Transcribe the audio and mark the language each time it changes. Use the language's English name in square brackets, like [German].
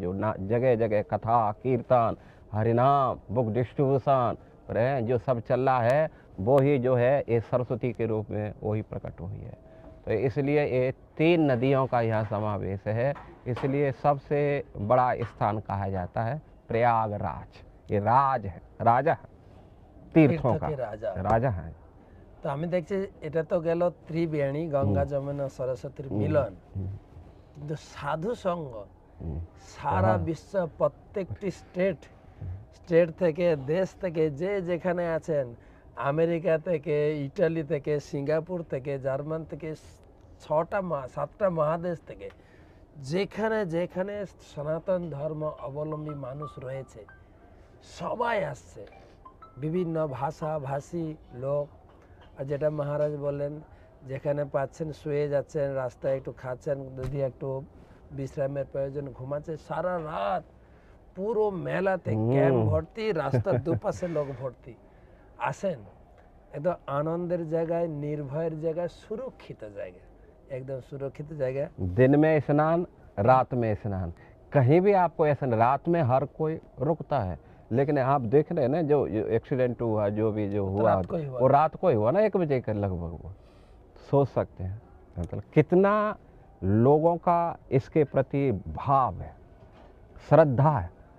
[Hindi] जो जगह जगह कथा कीर्तन हरिनाम बुक डिस्ट्रीब्यूशन जो सब चल रहा है, वो ही जो है ये सरस्वती के रूप में वही प्रकट हुई है। तो इसलिए ये 3 नदियों का यहाँ समावेश है, इसलिए सबसे बड़ा स्थान कहा जाता है प्रयागराज। ये राज है, राजा है, तीर्थों का राजा है। [Bangla] তো আমি দেখছি এটা তো গেল ত্রিবেণী, গঙ্গা যমুনা সরস্বতীর মিলন, কিন্তু সাধু সঙ্গ সারা বিশ্ব প্রত্যেকটি স্টেট থেকে, দেশ থেকে, যে যেখানে আছেন, আমেরিকা থেকে, ইটালি থেকে, সিঙ্গাপুর থেকে, জার্মান থেকে, 7টা মহাদেশ থেকে, যেখানে যেখানে সনাতন ধর্ম অবলম্বী মানুষ রয়েছে, সবাই আসছে, বিভিন্ন ভাষাভাষী লোক। আর যেটা মহারাজ বললেন, যেখানে পাচ্ছেন শুয়ে যাচ্ছেন, রাস্তায় একটু খাচ্ছেন, যদি একটু বিশ্রামের প্রয়োজন ঘুমাচ্ছে, সারা রাত পুরো মেলাতে ক্যাম্প ভর্তি, রাস্তার দুপাশে লোক ভর্তি। আসেন একদম আনন্দের জায়গায়, নির্ভয়ের জায়গায়, সুরক্ষিত জায়গায়, [Hindi] একদम सुरक्षित जगह। दिन में स्नान, रात में स्नान, कहीं भी आपको ऐसा नहीं, रात में हर कोई रुकता है, लेकिन आप देख रहे हैं ना जो एक्सीडेंट हुआ, जो भी जो हुआ रात को ही हुआ। वो रात को ही हुआ ना, 1 बजे के लगभग। वो सोच सकते हैं मतलब कितना लोगों का इसके प्रति भाव है, श्रद्धा है।